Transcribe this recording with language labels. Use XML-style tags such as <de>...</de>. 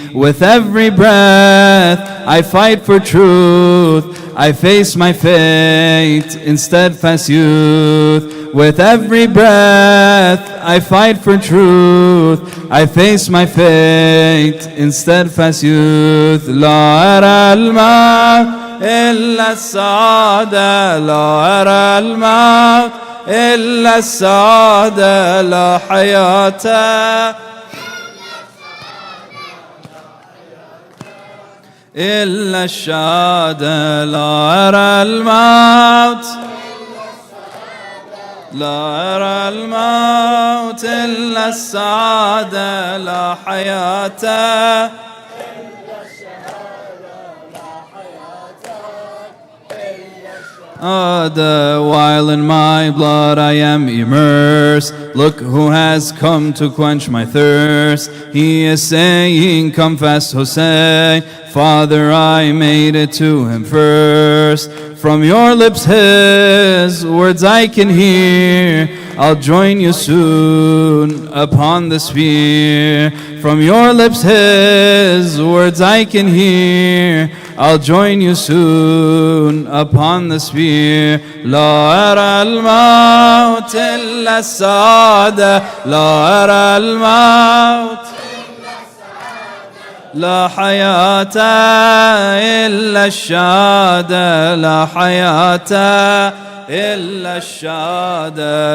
<en>With every breath I fight for truth, I face my fate in steadfast youth. With every breath I fight for truth, I face my fate in steadfast youth.</en> <ar>لا أرى الموت إلا السعادة، لا أرى الموت إلا السعادة، لا حياة إلا الشهادة. لا أرى الموت لا أرى الموت إلا السعادة، لا حياة</ar> <en>while in my blood I am immersed. Look who has come to quench my thirst. He is saying, come fast, Hussein. Father, I made it to him first. From your lips his words I can hear. I'll join you soon upon the sphere. From your lips his words I can hear. I'll join you soon upon the sphere.</en> <ar>لا أرى الموت إلا السعادة، لا أرى الموت لا حياة إلا الشهادة، لا حياة إلا الشهادة.</ar>